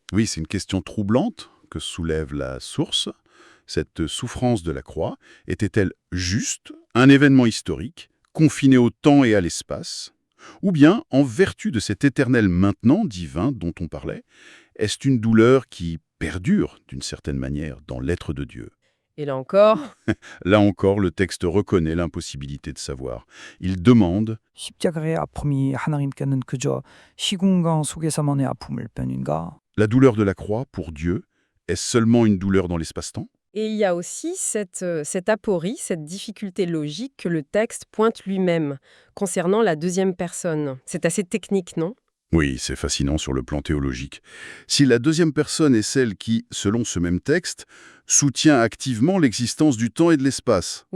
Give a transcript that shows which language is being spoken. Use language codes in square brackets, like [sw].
[fr] Oui, c'est une question troublante que soulève la source. Cette souffrance de la croix était-elle juste un événement historique, confiné au temps et à l'espace? Ou bien, en vertu de cet éternel maintenant divin dont on parlait, est-ce une douleur qui perdure d'une certaine manière dans l'être de Dieu? Et là encore, Là encore, le texte reconnaît l'impossibilité de savoir. Il demande [ko] 십자가의 아픔이 하나님께는 그저 시공간 속에서만의 아픔일 뿐인가? [fr] la douleur de la croix pour Dieu, est-ce seulement une douleur dans l'espace-temps? et il y a aussi cette aporie, cette difficulté logique que le texte pointe lui-même concernant la deuxième personne. C'est assez technique, non? Oui, c'est fascinant sur le plan théologique. Si la deuxième personne est celle qui, selon ce même texte, soutient activement l'existence du temps et de l'espace,